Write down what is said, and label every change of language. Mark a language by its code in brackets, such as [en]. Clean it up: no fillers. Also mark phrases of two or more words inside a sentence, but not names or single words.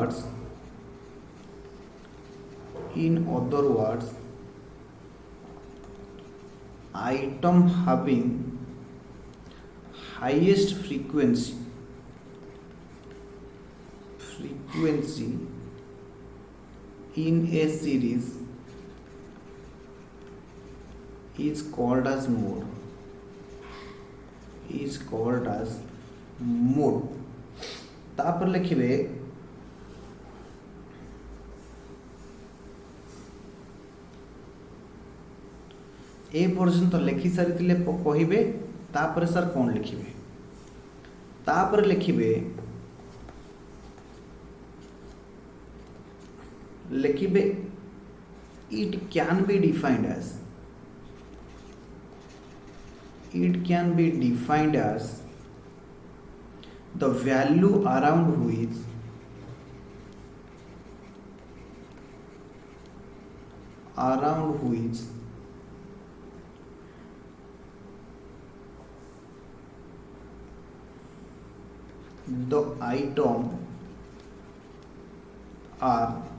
[en] words item having highest frequency in a series is called as mode। [or] ତାପରେ ଲେଖିବେ ଏ ପର୍ଯ୍ୟନ୍ତ ଲେଖି ସାରି କହିବେ। ତାପରେ ସର କଣ ଲେଖିବେ? ତାପରେ ଲେଖିବେ [en] it can be defined as the value around which the item are